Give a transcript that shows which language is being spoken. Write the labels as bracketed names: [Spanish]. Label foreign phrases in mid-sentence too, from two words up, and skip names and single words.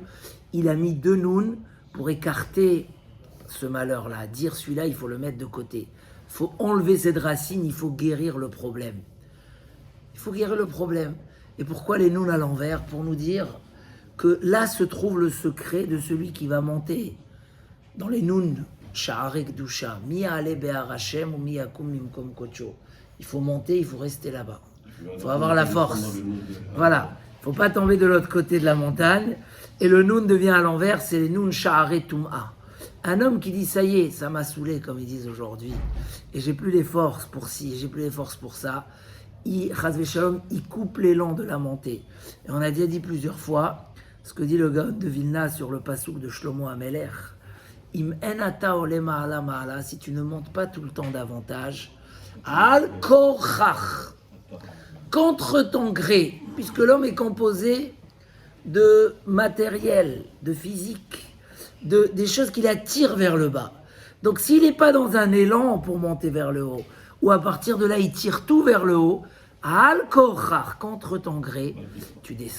[French] Il a mis 2 noun pour écarter ce malheur-là. Dire celui-là, il faut le mettre de côté. Il faut enlever cette racine, il faut guérir le problème. Il faut guérir le problème. Et pourquoi les noun à l'envers? Pour nous dire que là se trouve le secret de celui qui va monter. Dans les noun, [Hebrew] שערי קדושה, מי עלה בהר השם ou מי יקום ממקום כוחו. [French] Il faut monter, il faut rester là-bas. Il faut avoir la force. Voilà. Il ne faut pas tomber de l'autre côté de la montagne. Et le noun devient à l'envers, c'est les noun [Hebrew] שערי טומאה. [French] Un homme qui dit ça y est, ça m'a saoulé, comme ils disent aujourd'hui, et j'ai plus les forces pour ci, j'ai plus les forces pour ça, il coupe l'élan de la montée. Et on a déjà dit plusieurs fois ce que dit le Gaon de Vilna sur le pasouk de Shlomo Amelech. [Hebrew] אם אינך עולה מעלה מעלה, [French] si tu ne montes pas tout le temps davantage, [Hebrew] על כורח, [French] contre ton gré, puisque l'homme est composé de matériel, de physique, des choses qui l'attirent vers le bas. Donc s'il n'est pas dans un élan pour monter vers le haut, ou à partir de là il tire tout vers le haut, [Hebrew] על-כורח, [French] contre ton gré, tu descends.